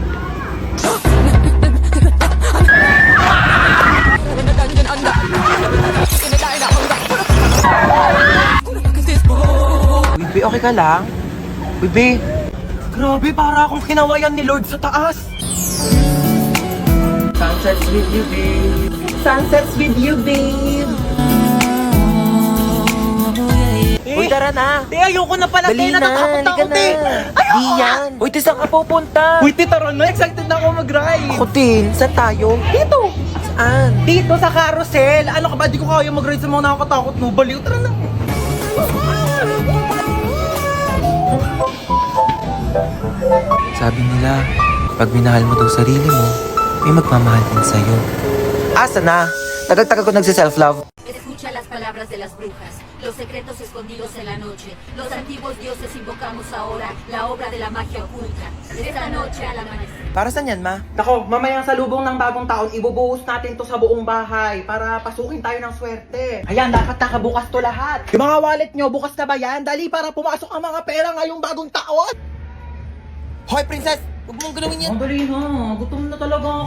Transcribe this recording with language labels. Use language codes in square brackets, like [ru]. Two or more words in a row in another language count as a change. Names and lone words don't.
[tl] Bibi, okay ka lang? Bibi, Grabe, para akong kinawayan ni Lord sa taas. [en] sunsets with you, babe. Sunsets with you, babe. [tl] Uy, tara na. Te, ayoko na pala, te. Natatakot ako, te. Di yan. Uy, te, saan ka pupunta? Uy, te, tara na. Excited na ako mag-ride. Ako din. Saan tayo? Dito. Saan? Dito sa carousel. Ano ka ba? Di ko kaya mag-ride sa mga nakakatakot, no? Baliw, tara na. Sabi nila, pag minahal mo daw sarili mo, may magmamahal din sa'yo. Asa na? Tagal-tagal ko nagsi-self-love. [es] Escucha las palabras de las brujas, los secretos escondidos en la noche. Los antiguos dioses invocamos ahora la obra de la magia oculta. Esta noche al amanecer. [tl] Para saan yan, ma? Nako, mamayang sa lubong ng bagong taon, ibubuhos natin to sa buong bahay para pasukin tayo ng swerte. Ayan, dapat nakabukas to lahat. Yung mga wallet nyo, bukas na ba yan? Dali para pumasok ang mga pera ngayong bagong taon. Hoy, princess! Huwag mong galawin yan. Ang dali na, gutom na talaga ako.